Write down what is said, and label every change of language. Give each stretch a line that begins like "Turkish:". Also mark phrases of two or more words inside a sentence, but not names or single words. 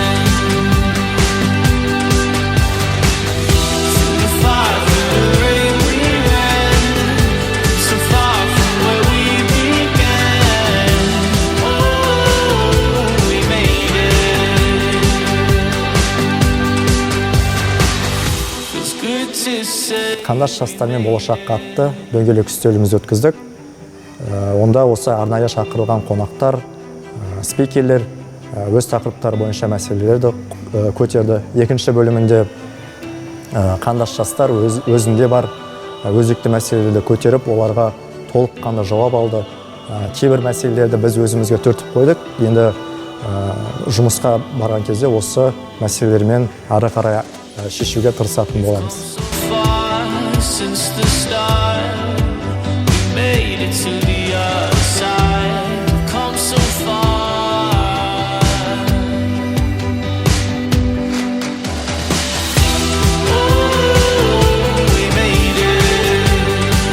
English: Through the fire, through the rain, we ran. So far from where we began. Oh, we made it. Feels good to say.
Kazakh: Қандас жастармен болашаққа атты дөңгелек үстелімізді өткіздік. Онда осы арнайы шақырылған қонақтар, спикерлер өз тақырыптары бойынша мәселелерді көтерді. Екінші бөлімінде қандас жастар өзінде бар өзекті мәселелерді көтеріп, оларға толыққанды жауап алды. Кейбір мәселелерді біз өзімізге түртіп қойдық. Енді жұмысқа барған кезде осы мәселелермен ары қарай шешуге тырысатын боламыз.
English: Since the start, we made it to the other side. Come so far. Oh, we made it.